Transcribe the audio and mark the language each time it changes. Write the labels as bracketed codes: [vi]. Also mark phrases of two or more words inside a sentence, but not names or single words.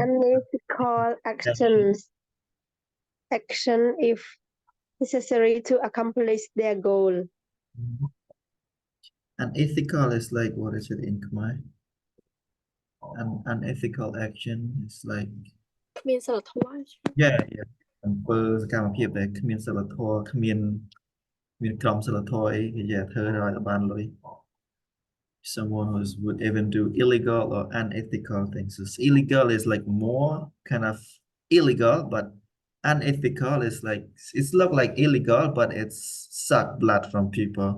[en] unethical action if necessary to accomplish their goal. Unethical is like what is it in Khmer? Unethical action is like [km] គ្មានសិលធម៌ [en] yeah yeah [km] អំពើសកម្មភាពដែលគ្មានសីលធម៌ គ្មាន ក្រមសីលធម៌អីគេនិយាយធ្វើឲ្យបានលុយ yeah អញ្ចឹង unethical មានន័យថា [en] yeah [km] អត់សុចរិត មាន ក្រមសីលធម៌ អីគេនិយាយធ្វើឲ្យបានលុយ yeah មានន័យថា unethical អញ្ចឹង [en] unethical someone who would even do illegal or unethical things. So illegal is like more kind of illegal, but unethical is like it's look like illegal, but it's suck blood from people.